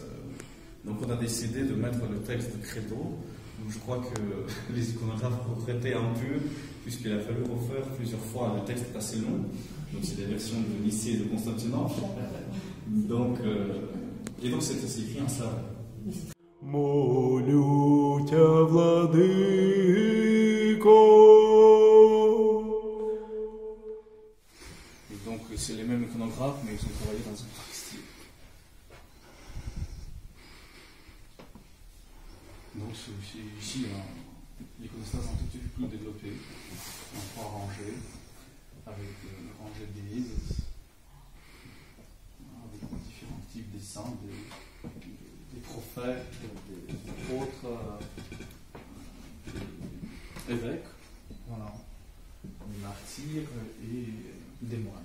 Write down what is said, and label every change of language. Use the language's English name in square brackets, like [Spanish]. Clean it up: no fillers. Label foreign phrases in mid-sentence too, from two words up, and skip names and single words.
[French] Donc on a décidé de mettre le texte de credo. Donc je crois que les iconographes regrettaient un peu, puisqu'il a fallu refaire plusieurs fois. Le texte est assez long, donc c'est des versions de Nicée et de Constantinople. Donc, et donc c'est écrit en slave. [Church Slavic] Молю тя, владыко. [French] Et donc c'est les mêmes iconographes, mais ils ont travaillé dans un autre style. Donc ici, l'iconostase un tout petit peu plus développée, en 3 rangées, avec une rangée d'églises, avec différents types de saints, des prophètes, des apôtres, des évêques, voilà, des martyrs et des moines.